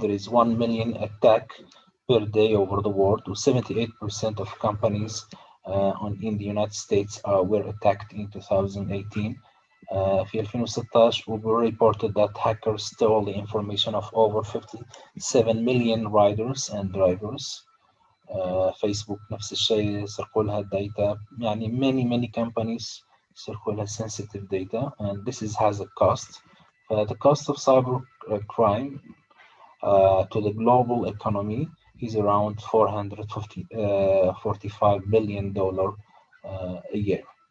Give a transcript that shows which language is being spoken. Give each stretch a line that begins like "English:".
English: There is 1 million attack per day over the world. 78% of companies in the United States were attacked in 2018. في 2016 Uber reported that hackers stole the information of over 57 million riders and drivers.
Arabic: Facebook نفس الشيء سرقوا لها الداتا.
English: يعني many companies
Arabic: سرقوا لها
English: sensitive data, and this has a cost. The cost of cyber crime to the global economy is around $445 billion a year.